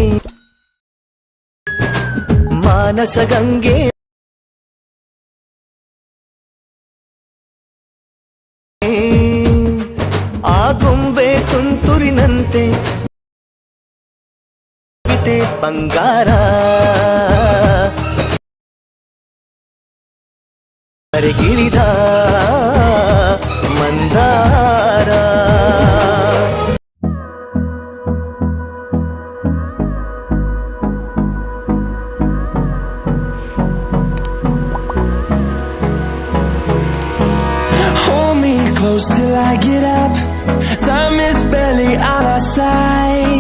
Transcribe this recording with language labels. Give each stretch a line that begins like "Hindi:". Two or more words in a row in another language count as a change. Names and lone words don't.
Kannada: ಮಾನಸ ಗಂಗೆ ಆ ಗೊಂಬೆ ತುಂತುರಿನಂತೆ ಬಂಗಾರ ಗಿರಿದ ಮಂದಾರ
English: Hold me close till I get up. Time is barely on our side.